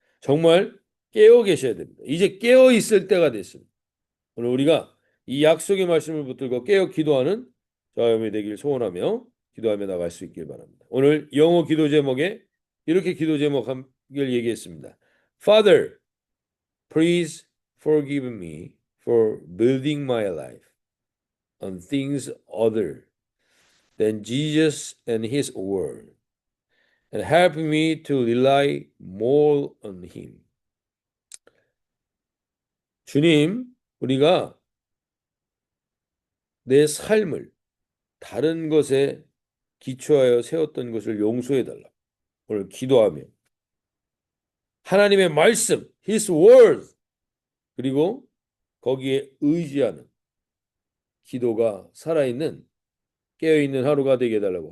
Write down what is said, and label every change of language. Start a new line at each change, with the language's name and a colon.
Korean: 정말 깨어 계셔야 됩니다. 이제 깨어 있을 때가 됐습니다. 오늘 우리가 이 약속의 말씀을 붙들고 깨어 기도하는 저와 여러분이 되기를 소원하며 기도하며 나갈 수 있길 바랍니다. 오늘 영어 기도 제목에 이렇게 기도 제목을 얘기했습니다.
English: Father, please forgive me for building my life on things other than Jesus and His word, and help me to rely more on Him.
Korean: 주님, 우리가 내 삶을 다른 것에 기초하여 세웠던 것을 용서해 달라. 오늘 기도하며 하나님의 말씀,
English: His word,
Korean: 그리고 거기에 의지하는 기도가 살아있는 깨어있는 하루가 되게 해달라고.